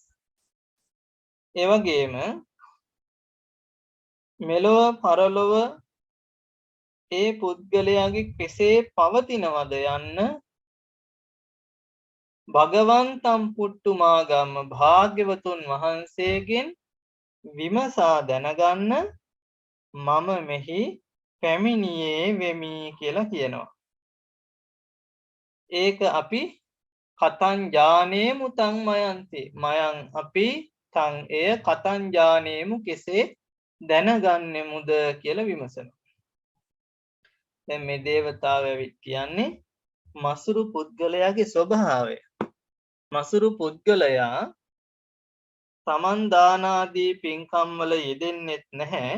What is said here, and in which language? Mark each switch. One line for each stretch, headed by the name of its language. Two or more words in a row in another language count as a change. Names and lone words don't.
Sinhala: ඒ වගේම මෙලොව පරලොව ඒ පුද්ගලයාගේ කෙසේ පවතිනවද යන්න
Pali: භගවන්තම් පුට්ටුමාගම්ම
Sinhala: භාග්‍යවතුන් වහන්සේගෙන් විමසා දැනගන්න මම මෙහි පැමිණියේ වෙමි කියලා කියනවා. ඒක අපි
Pali: කතං ඥානේමු තං මයන්ති.
Sinhala: මයං අපි තං එය
Pali: කතං ඥානේමු
Sinhala: කෙසේ දැනගන්නෙමුද කියලා විමසනවා. දැන් මේ දේවතාව ඇවිත් කියන්නේ මසුරු පුද්ගලයාගේ ස්වභාවය. මසුරු පුද්ගලයා තමන් දාන ආදී පින්කම් වල යෙදෙන්නෙත් නැහැ.